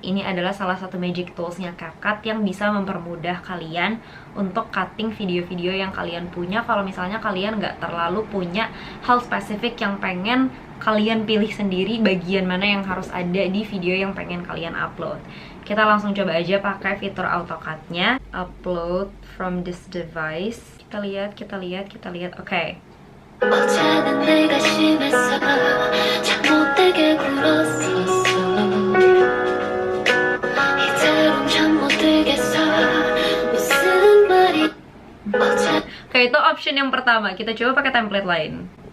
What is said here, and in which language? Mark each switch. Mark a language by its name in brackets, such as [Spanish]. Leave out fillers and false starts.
[Indonesian] Ini adalah salah satu magic toolsnya CapCut yang bisa mempermudah kalian untuk cutting video-video yang kalian punya. Kalau misalnya kalian nggak terlalu punya hal spesifik yang pengen kalian pilih sendiri bagian mana yang harus ada di video yang pengen kalian upload. Kita langsung coba aja pakai fitur AutoCut-nya. [English] Upload from this device. [Indonesian] Kita lihat. Oke. [Korean] 어제는 내가 심했어 잘못되게 굴었었어 이대로는 잠 못 들겠어 무슨 말이 [Indonesian] Oke, itu option yang pertama. Kita coba pakai template lain.